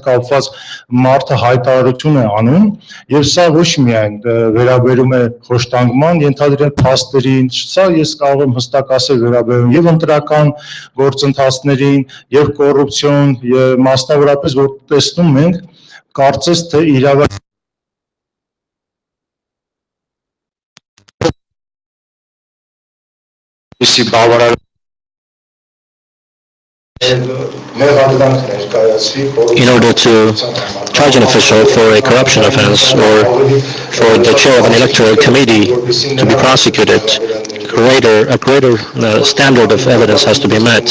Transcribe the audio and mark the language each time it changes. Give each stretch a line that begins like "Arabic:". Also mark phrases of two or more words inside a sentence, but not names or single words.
Armenian: կապված մարդը հայտարարություն է անում, եւ սա ոչ միայն վերաբերում է խոշտանգման, ենթադրյալ փաստերին, սա ես կարող եմ հստակ ասել վերաբերում եւ ընտրական գործընթացներին եւ կոռուպցիոն եւ մասնավորապես որ տեսնում ենք կարծես թե իրավական բավարար
English: in order to charge an official for a corruption offense or for the chair of an electoral committee to be prosecuted, a greater standard of evidence has to be met.